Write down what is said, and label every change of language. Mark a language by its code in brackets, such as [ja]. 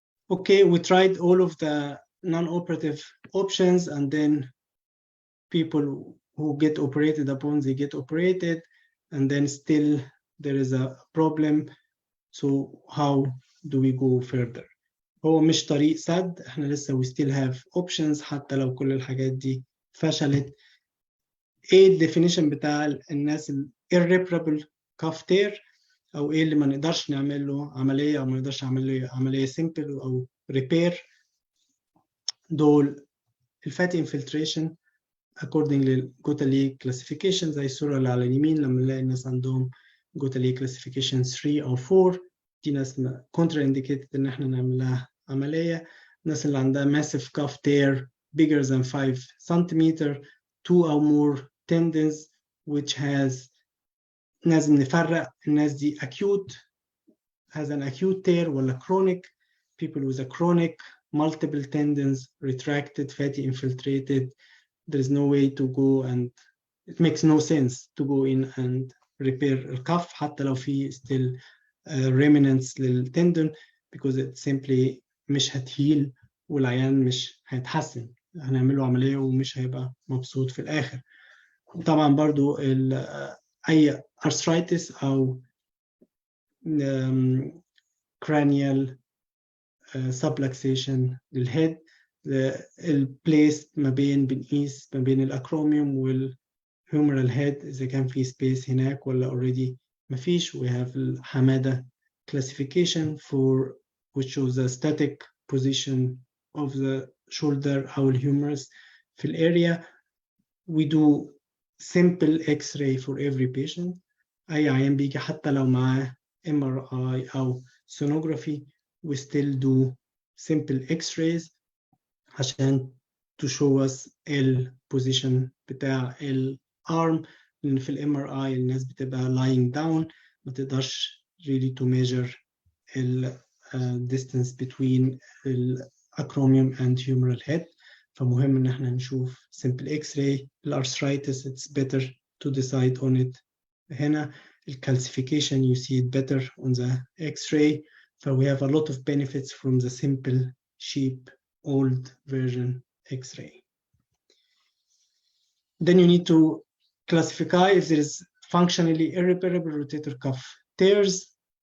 [en] Okay, we tried all of the non-operative options, and then people who get operated upon, they get operated, and then still there is a problem. So how do we go further? [ar] هو مش طريق سد، احنا لسه [en] we still have options [ar] حتى لو كل الحاجات دي فشلت. ايه الديفينيشن بتاع الناس ال irreparable cuff tear، او ايه اللي ما نقدرش نعمل له عملية او ما نقدرش نعمل له عملية simple او repair؟ دول الفاتي infiltration according للجوتا ليج classification زي الصورة اللي على اليمين. لما نلاقي الناس عندهم جوتا ليج classification 3 أو 4 دي ناس contra indicated إن احنا نعمل لها عملية. الناس اللي عندها [en] massive cuff tear bigger than 5 centimeter 2 or more tendons which has [ar] لازم نفرق الناس دي [en] acute has an acute tear ولا chronic. People with a chronic multiple tendons retracted fatty infiltrated, there is no way to go, and it makes no sense to go in and repair الcuff [ar] حتى لو في [en] still remnants للتندون because it simply [ar] مش هتهيل والعيان مش هيتحسن. هنعمله عملية ومش هيبقى مبسوط في الآخر. طبعا برضو أي arthritis أو cranial subluxation للhead البليس ما بنقيس ما بين الأكروميوم والhumeral head إذا كان في space هناك ولا already ما فيش. [en] We have الحمادة classification for which shows the static position of the [ar] shoulder أو الهيومرس في الاريا. [en] We do simple X-ray for every patient. [ar] أي عيان بيجي حتى لو معاه MRI أو sonography, [en] we still do simple X-rays [ar] عشان [en] to show us [ar] البوزيشن بتاع الارم. [en] لأن في MRI [ar] الناس بتبقى [en] lying down, [ar] ما تقدرش [en] really to measure the distance between الacromion and humeral head. [ar] فمهم إن احنا نشوف simple X-ray. [en] الارثرايتس it's better to decide on it هنا. الcalcification you see it better on the X-ray. So we have a lot of benefits from the simple, cheap, old version X-ray. Then you need to classify if there is functionally irreparable rotator cuff tears.